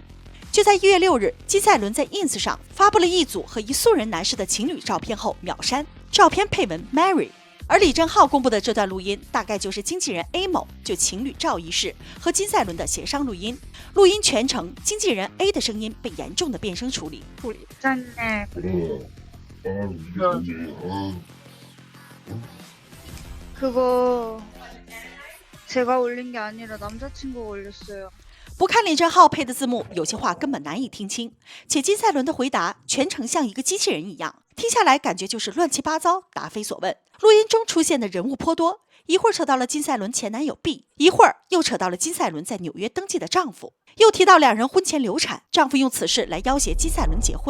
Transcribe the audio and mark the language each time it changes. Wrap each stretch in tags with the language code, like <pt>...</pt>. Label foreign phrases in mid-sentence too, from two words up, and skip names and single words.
<zh>就在1月6日，金赛纶在 ins 上发布了一组和一素人男士的情侣照片后秒删，照片配文 Marry。而李正浩公布的这段录音，大概就是经纪人 A 某就情侣照一事和金赛纶的协商录音。录音全程，经纪人 A 的声音被严重的变声处理。</zh> <ko>그거 제가 올린 게 아니라 남자친구가 올렸어요。</ko> <zh>不看李正浩配的字幕，有些话根本难以听清，且金赛纶的回答全程像一个机器人一样，听下来感觉就是乱七八糟，答非所问。录音中出现的人物颇多，一会儿扯到了金赛纶前男友 B， 一会儿又扯到了金赛纶在纽约登记的丈夫，又提到2人婚前流产，丈夫用此事来要挟金赛纶结婚。</zh>